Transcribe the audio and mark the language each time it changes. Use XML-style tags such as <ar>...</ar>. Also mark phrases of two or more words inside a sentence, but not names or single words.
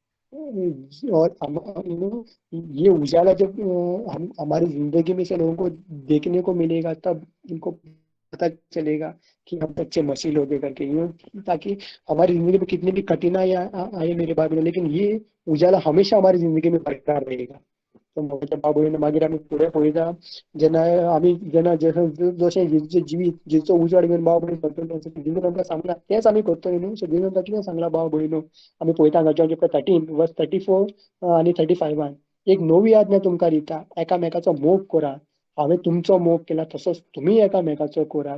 <hi>और ये उजाला जब हम हमारी जिंदगी में से लोगों को देखने को मिलेगा, तब उनको पता चलेगा कि हम सच्चे मसीह लोग हैं करके, यूं, ताकि हमारी जिंदगी में कितनी भी कठिनाई आए मेरे भाई बहनों, लेकिन ये उजाला हमेशा हमारी जिंदगी में बरकरार रहेगा।</hi> <kok>तो म्हज्या भाव भयण मागीर आमी फुडें पळयता, जेन्ना आमी जेन्ना जशें जेजूचें जिवीत, जेजूचो उजवाड घेवन भाव भयण करतलो, जेजून आमकां सांगला तेंच आमी करतली न्हू। सो जेजून आमकां कितें सांगला भाव भयणो, आमी पळयता हांगा जॉन चॅप्टर 13 वर्स 34 आनी 35, एक नवी आज्ञा तुमकां दिता, एकामेकाचो मोग करा, हांवें तुमचो मोग केला तसोच तुमी एकामेकाचो करात।</kok>